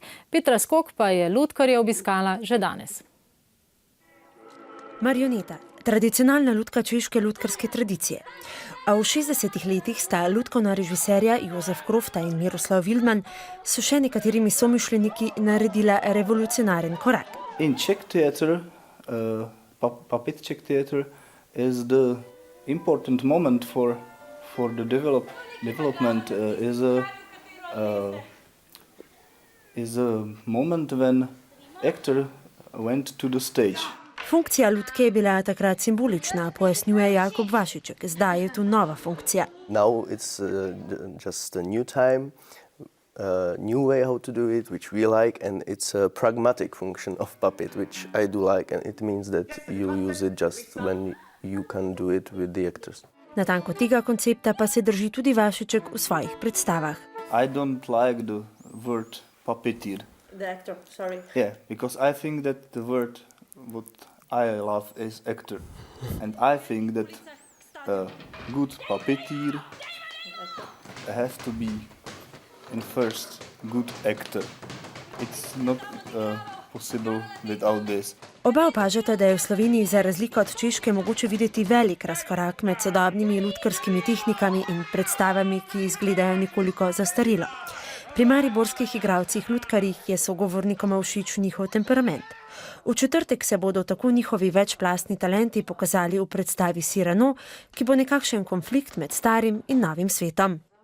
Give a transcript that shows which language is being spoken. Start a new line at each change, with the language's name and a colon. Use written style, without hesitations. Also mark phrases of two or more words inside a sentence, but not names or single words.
Slovenian: Petra Skok pa je lutkarje obiskala že danes. Marioneta. Tradicionalna lutka češke lutkarske tradicije. A v 60 letih sta lutkovna režiserja Jozef Krofta in Miroslav Wildman s še nekaterimi somišljeniki naredila revolucionaren korak.
English: In Czech theater, puppet Czech theater is the important moment for the development is a moment when actor went to the stage.
Slovenian: Funkcija lutke je bila takrat simbolična, pojasnjuje Jakob Vašiček. Zdaj je tu nova funkcija.
English: Now it's just a new time, a new way how to do it, which we like, and it's a pragmatic function of puppet, which I do like, and it means that you use it just when you can do it with the actors.
Slovenian: Natanko tega koncepta pa se drži tudi Vašiček v svojih predstavah.
English: I don't like the word puppeteer. The actor, sorry. Yeah, because I think that the word what I love is actor, and I think that a good puppeteer has to be in first good actor. It's not possible without this.
Slovenian: Oba opažata, da je v Sloveniji za razliko od Češke mogoče videti velik razkorak med sodobnimi lutkarskimi tehnikami in predstavami, ki izgledajo nekoliko zastarelo. Pri mariborskih igralcih lutkarjih je sogovornikoma všeč njihov temperament. V četrtek se bodo tako njihovi večplastni talenti pokazali v predstavi Cyrano, ki bo nekakšen konflikt med starim in novim svetom.